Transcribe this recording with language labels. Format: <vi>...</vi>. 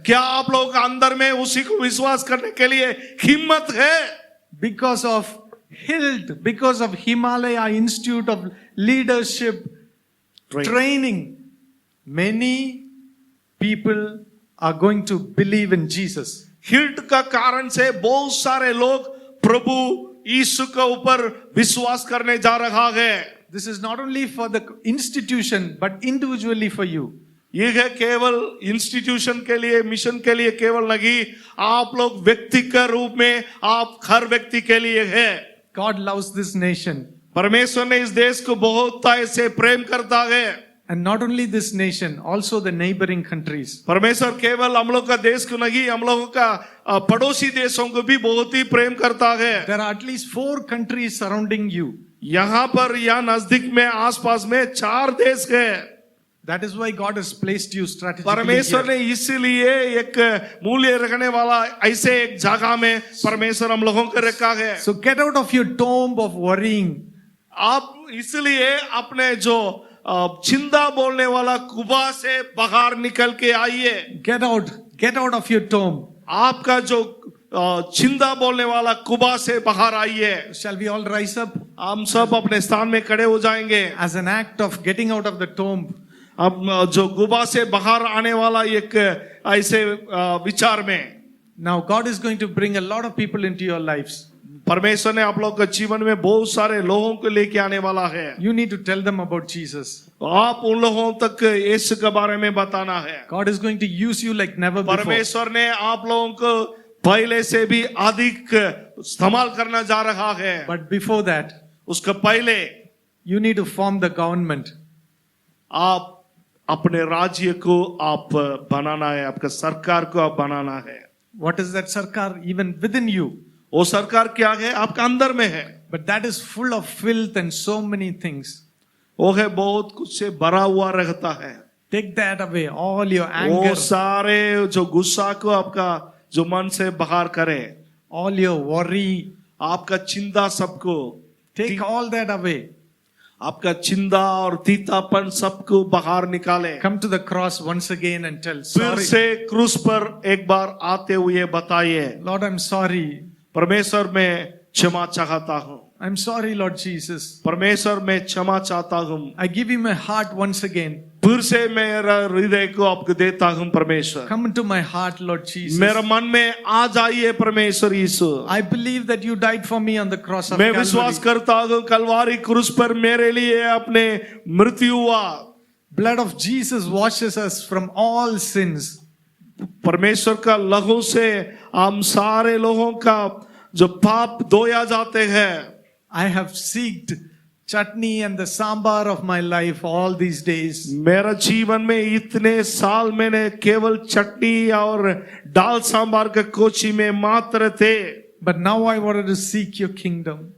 <hi>क्या आप लोग अंदर में उसी को विश्वास करने के लिए हिम्मत है?</hi> <en>Because of HILT, because of Himalaya Institute of Leadership Training, many people are going to believe in Jesus.</en> <hi>Hilt का कारण से बहुत सारे लोग प्रभु यीशु के ऊपर विश्वास करने जा रहा है।</hi> <en>This is not only for the institution, but individually for you.</en> <hi>ये है केवल इंस्टीट्यूशन के लिए, मिशन के लिए केवल नहीं, आप लोग व्यक्ति के रूप में आप हर व्यक्ति के लिए है।</hi> <en>God loves this nation.</en> <hi>परमेश्वर ने इस देश को बहुत ऐसे प्रेम करता है।</hi> <en>And not only this nation, also the neighboring countries.</en> <hi>परमेश्वर केवल हम लोग का देश को नहीं, हम लोगों का पड़ोसी देशों को भी बहुत ही प्रेम करता है।</hi> <en>There are at least 4 countries surrounding you.</en> <hi>यहाँ पर या नजदीक में आसपास में 4 देश है।</hi> <en>That is why God has placed you strategically</en> <hi>परमेश्वर</hi> <en>here.</en> <hi>ने इसीलिए एक मूल्य रखने वाला ऐसे एक जगह में परमेश्वर हम लोगों को रखा है।</hi> <en>So get out of your tomb of worrying.</en> <hi>आप इसलिए अपने जो चिंता बोलने वाला कुबा से बाहर निकल के आइए।</hi> <en>Get out of your tomb.</en> <hi>आपका जो चिंता बोलने वाला कुबा से बाहर आइए।</hi> <en>Shall we all rise up</en> <hi>हम सब अपने स्थान में खड़े हो जाएंगे।</hi> <en>as an act of getting out of the tomb?</en> <hi>अब जो गुबा से बाहर आने वाला एक ऐसे विचार में</hi> <en>Now God is going to bring a lot of people into your lives.</en> <hi>परमेश्वर ने आप लोग के जीवन में बहुत सारे लोगों को लेके आने वाला है।</hi> <en>You need to tell them about Jesus.</en> <hi>आप उन लोगों तक यीशु के बारे में बताना है।</hi> <en>God is going to use you like never before.</en> <hi>परमेश्वर ने आप लोगों को पहले से भी अधिक इस्तेमाल करना जा रहा है।</hi> <en>But before that,</en> <hi>उसके पहले</hi> <en>you need to form the government.</en> <hi>आप अपने राज्य को आप बनाना है, आपका सरकार को आप बनाना है।</hi> <en>What is that sarkar? Even within you.</en> <hi>वो सरकार क्या है? आपका अंदर में है।</hi> <en>But that is full of filth and so many things.</en> <hi>वो है बहुत कुछ से भरा हुआ रहता है।</hi> <en>Take that away, all your</en> <hi>वो</hi> <en>anger,</en> <hi>सारे जो गुस्सा को आपका जो मन से बाहर करे,</hi> <en>all your worry.</en> <hi>आपका चिंता सबको,</hi> <en>Take all that away.</en> <hi>आपका चिंता और तीतापन सबको बाहर निकाले।</hi> <en>Come to the cross once again and tell,</en> <hi>फिर</hi> <en>sorry,</en> <hi>से क्रूस पर एक बार आते हुए बताइए,</hi> <en>Lord, I'm sorry.</en> <hi>परमेश्वर मैं क्षमा चाहता हूँ।</hi> <en>I'm sorry, Lord Jesus.</en> <hi>परमेश्वर मैं क्षमा चाहता हूँ।</hi> <en>I give you my heart once again.</en> <hi>फिर से मेरा हृदय को आपको देता हूँ परमेश्वर।</hi> <en>Come into my heart, Lord Jesus.</en> <hi>मेरा मन में आ जाइए परमेश्वर यीशु।</hi> <en>I believe that you died for me on the cross of</en> <hi>मैं विश्वास</hi> <en>Calvary.</en> <hi>करता हूँ कलवारी क्रूस पर मेरे लिए अपने मृत्यु हुआ।</hi> <en>Blood of Jesus washes us from all sins.</en> <hi>परमेश्वर का लहू से हम सारे लोगों का जो पाप धोया जाते हैं।</hi> <en>I have seeked chutney and the sambar of my life all these days.</en> <hi>मेरा जीवन में इतने साल मैंने केवल चटनी और दाल सांबार के कोची में मात्र थे,</hi> <en>But now I wanted to seek your kingdom.</en>